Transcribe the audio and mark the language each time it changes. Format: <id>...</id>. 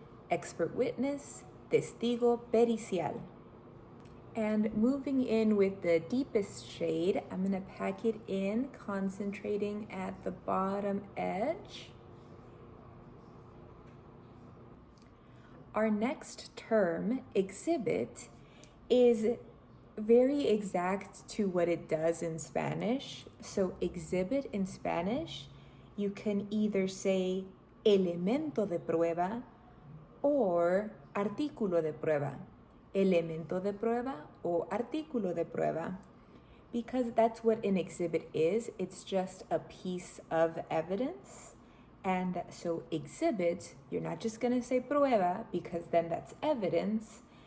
<en>Expert witness,</en> <es>testigo pericial.</es> <en>And moving in with the deepest shade, I'm gonna pack it in, concentrating at the bottom edge. Our next term, exhibit, is very exact to what it does in Spanish. So exhibit in Spanish, you can either say</en> <es>elemento de prueba</es> <en>or</en> <es>artículo de prueba. Elemento de prueba o artículo de prueba.</es> <en>Because that's what an exhibit is. It's just a piece of evidence. And so exhibit, you're not just gonna say prueba because then that's evidence.</en>